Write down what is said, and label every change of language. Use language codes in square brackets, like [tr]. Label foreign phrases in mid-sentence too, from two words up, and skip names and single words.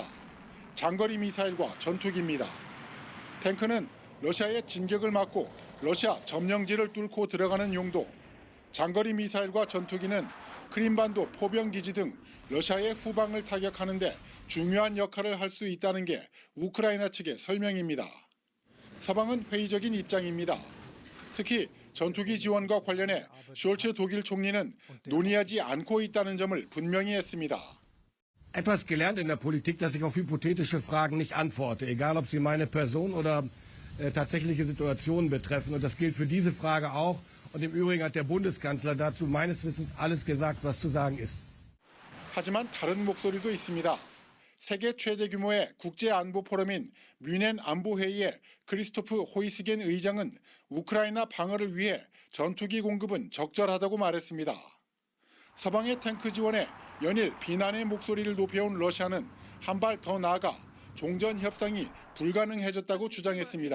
[ko] 장거리 미사일과 전투기입니다. 탱크는 러시아의 진격을 막고 러시아 점령지를 뚫고 들어가는 용도, 장거리 미사일과 전투기는 크림반도 포병기지 등 러시아의 후방을 타격하는 데 중요한 역할을 할 수 있다는 게 우크라이나 측의 설명입니다. 서방은 회의적인 입장입니다. 특히 전투기 지원과 관련해 숄츠 독일 총리는 논의하지 않고 있다는 점을 분명히 했습니다. [de] Etwas gelernt in der Politik, dass ich auf hypothetische Fragen nicht antworte, egal ob sie meine Person oder tatsächliche Situationen betreffen. Und das gilt für diese Frage auch. Und im Übrigen hat der Bundeskanzler dazu meines Wissens alles gesagt, was zu sagen ist. [ko] 하지만 다른 목소리도 있습니다. 세계 최대 규모의 국제안보 포럼인 뮌헨 안보회의의 크리스토프 호이스겐 의장은 우크라이나 방어를 위해 전투기 공급은 적절하다고 말했습니다. 서방의 탱크 지원에 연일 비난의 목소리를 높여온 러시아는 한 발 더 나아가 종전 협상이 불가능해졌다고 주장했습니다.